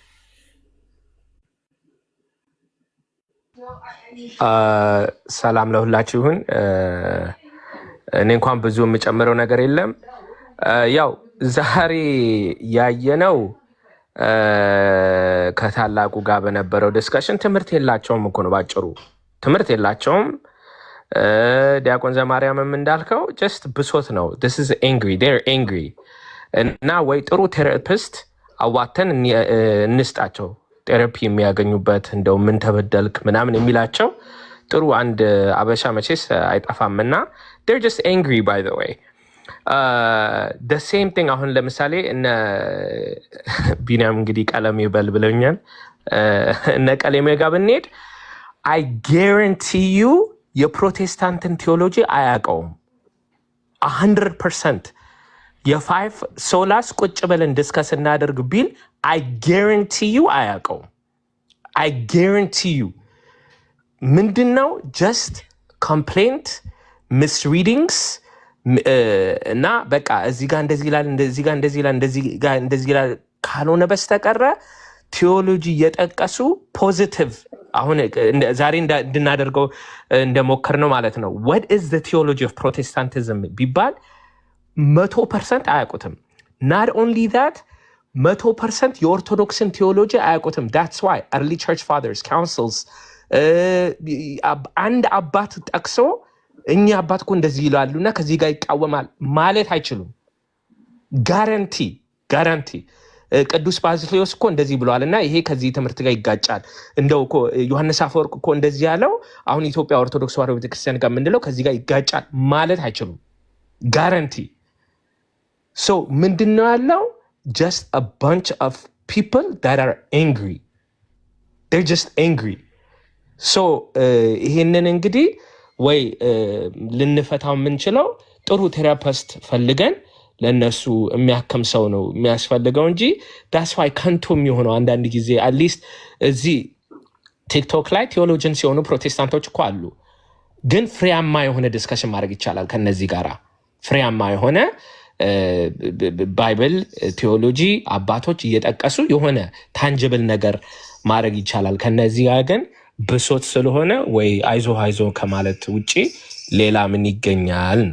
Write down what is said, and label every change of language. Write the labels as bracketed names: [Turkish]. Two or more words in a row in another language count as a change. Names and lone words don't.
[Amharic] ሰላም ለሁላችሁ ይሁን። እኔ እንኳን ብዙ የምጨምረው ነገር የለም። ያው ዛሬ ያየነው ከታላቁ ጋር በነበረው ዲስከሽን ትምህርት የላቸውም እኮ ነው ባጭሩ፣ ትምህርት የላቸውም። ዲያቆን ዘማርያምም እንዳልከው ጀስት ብሶት ነው። [English] this is angry [Amharic] እና ወይ ጥሩ ቴራፒስት አዋተን እንስጣቸው፣ ቴራፒ የሚያገኙበት እንደው ምን ተበደልክ ምናምን የሚላቸው ጥሩ አንድ አበሻ መቼስ አይጠፋምና [English] they're just angry by the way the same thing [Amharic] አሁን ለምሳሌ እነ ቢኒያም እንግዲህ ቀለም ይበል ብለኛል እነ ቀለም ጋር ብንሄድ [English] I guarantee you [Amharic] የፕሮቴስታንትን ቴዎሎጂ አያውቀውም 100% የፋይቭ ሶላስ ቁጭ ብለን ዲስከስ እናደርግ ቢል [English] I guarantee you [Amharic] አያውቀውም [English] I guarantee you [Amharic] ምንድነው [English] just complaint misreadings [Amharic] እና በቃ እዚህ ጋር እንደዚህ ይላል እንደዚህ ጋር እንደዚህ ይላል እንደዚህ ይላል ካልሆነ በስተቀረ ቴዎሎጂ የጠቀሱ ፖዚቲቭ አሁን ዛሬ እንድናደርገው እንደሞከርነው ማለት ነው [English] what is the theology of protestantism [Amharic] ቢባል 100% አያውቁትም [English] not only that [Amharic] 100% የኦርቶዶክስን ቴዎሎጂ አያውቁትም [English] that's why early church fathers councils [Amharic] አንድ አባት ጠቅሶ እኛ አባት እኮ እንደዚህ ይላሉና ከዚህ ጋር ይቃወማል ማለት አይችሉም ጋራንቲ ቅዱስ ባዝልዮስ እኮ እንደዚህ ብለዋልና ይሄ ከዚህ ትምህርት ጋር ይጋጫል እንደው እኮ ዮሐንስ አፈወርቅ እኮ እንደዚህ ያለው አሁን ኢትዮጵያ ኦርቶዶክስ ተዋሕዶ ቤተክርስቲያን ጋር ምንድነው ከዚህ ጋር ይጋጫል ማለት አይችሉም ጋራንቲ so ምንድነው ያለው [English] just a bunch of people that are angry they're just angry so [Amharic] ይሄንን እንግዲህ ወይ ልንፈታው የምንችለው ጥሩ ቴራፒስት ፈልገን ለነሱ የሚያከም ሰው ነው የሚያስፈልገው እንጂ [English] that's why [Amharic] ከንቱም የሆነው አንዳንድ ጊዜ [English] at least [Amharic] እዚህ ቲክቶክ ላይ ቴዎሎጂን ሲሆኑ ፕሮቴስታንቶች እኮ አሉ ግን ፍሬያማ የሆነ ዲስከሽን ማድረግ ይቻላል ከነዚህ ጋራ ፍሬያማ የሆነ ባይብል ቴዎሎጂ አባቶች እየጠቀሱ የሆነ ታንጅብል ነገር ማድረግ ይቻላል ከነዚህ ጋር ግን ብሶት ስለሆነ ወይ አይዞ ከማለት ውጪ ሌላ ምን ይገኛል ነው